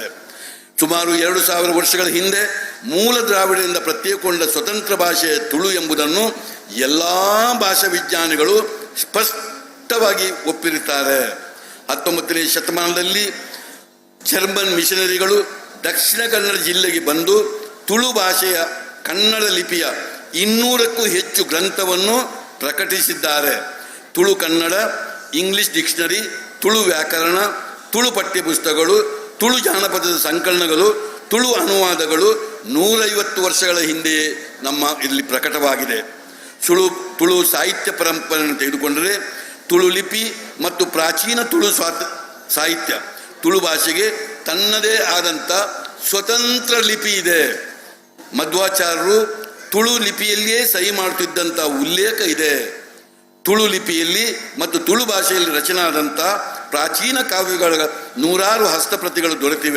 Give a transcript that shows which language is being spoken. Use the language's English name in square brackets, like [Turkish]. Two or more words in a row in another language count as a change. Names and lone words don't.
[Kannada] ಸುಮಾರು 2000 ವರ್ಷಗಳ ಹಿಂದೆ ಮೂಲ ದ್ರಾವಿಡರಿಂದ ಪ್ರತ್ಯೇಕಗೊಂಡ ಸ್ವತಂತ್ರ ಭಾಷೆ ತುಳು ಎಂಬುದನ್ನು ಎಲ್ಲ ಭಾಷಾ ವಿಜ್ಞಾನಿಗಳು ಸ್ಪಷ್ಟವಾಗಿ ಒಪ್ಪಿರುತ್ತಾರೆ. 19ನೇ ಶತಮಾನದಲ್ಲಿ ಜರ್ಮನ್ ಮಿಷನರಿಗಳು ದಕ್ಷಿಣ ಕನ್ನಡ ಜಿಲ್ಲೆಗೆ ಬಂದು ತುಳು ಭಾಷೆಯ ಕನ್ನಡ ಲಿಪಿಯ 200ಕ್ಕೂ ಹೆಚ್ಚು ಗ್ರಂಥವನ್ನು ಪ್ರಕಟಿಸಿದ್ದಾರೆ. ತುಳು ಕನ್ನಡ, [English] English dictionary, [Kannada] ತುಳು ವ್ಯಾಕರಣ, ತುಳು ಪಠ್ಯಪುಸ್ತಕಗಳು, ತುಳು ಜಾನಪದದ ಸಂಕಲನಗಳು, ತುಳು ಅನುವಾದಗಳು 150 ವರ್ಷಗಳ ಹಿಂದೆಯೇ ನಮ್ಮ ಇಲ್ಲಿ ಪ್ರಕಟವಾಗಿದೆ. ತುಳು ಸಾಹಿತ್ಯ ಪರಂಪರೆಯನ್ನು ತೆಗೆದುಕೊಂಡರೆ ತುಳು ಲಿಪಿ ಮತ್ತು ಪ್ರಾಚೀನ ತುಳು ಸಾಹಿತ್ಯ. ತುಳು ಭಾಷೆಗೆ ತನ್ನದೇ ಆದಂಥ ಸ್ವತಂತ್ರ ಲಿಪಿ ಇದೆ. ಮಧ್ವಾಚಾರ್ಯರು ತುಳು ಲಿಪಿಯಲ್ಲಿಯೇ ಸಹಿ ಮಾಡುತ್ತಿದ್ದಂಥ ಉಲ್ಲೇಖ ಇದೆ. ತುಳು ಲಿಪಿಯಲ್ಲಿ ಮತ್ತು ತುಳು ಭಾಷೆಯಲ್ಲಿ ರಚನೆ ಆದಂಥ ಪ್ರಾಚೀನ ಕಾವ್ಯಗಳ 100 ಹಸ್ತಪ್ರತಿಗಳು ದೊರೆತಿವೆ.